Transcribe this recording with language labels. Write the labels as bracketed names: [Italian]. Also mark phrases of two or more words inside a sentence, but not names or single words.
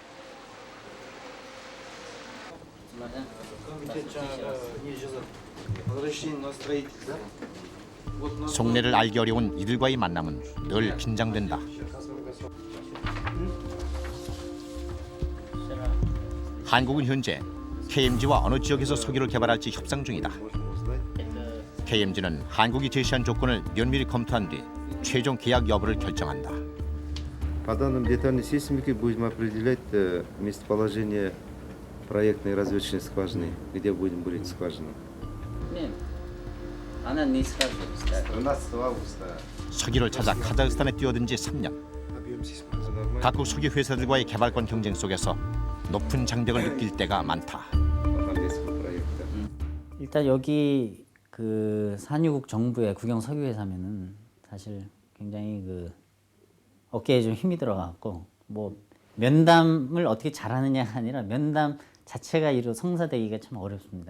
[Korean] 속내를 알기 어려운 이들과의 만남은 늘 긴장된다. 한국은 현재 KMG와 어느 지역에서 석유를 개발할지 협상 중이다. KMG는 한국이 제시한 조건을 면밀히 검토한 뒤 최종 계약 여부를 결정한다. [Russian] По данным детальной сейсмики будем определять местоположение проектной разведочной скважины, где будем бурить скважину. 13 августа. [Korean] 석유를 찾아 카자흐스탄에 뛰어든 지 3년. 각국 석유 회사들과의 개발권 경쟁 속에서 높은 장벽을 느낄 때가 많다. 일단 여기 그 산유국 정부의 국영 석유회사면은 사실 굉장히 그 어깨에 좀 힘이 들어가고 뭐 면담을 어떻게 잘하느냐가 아니라 면담 자체가 이루 성사되기가 참 어렵습니다.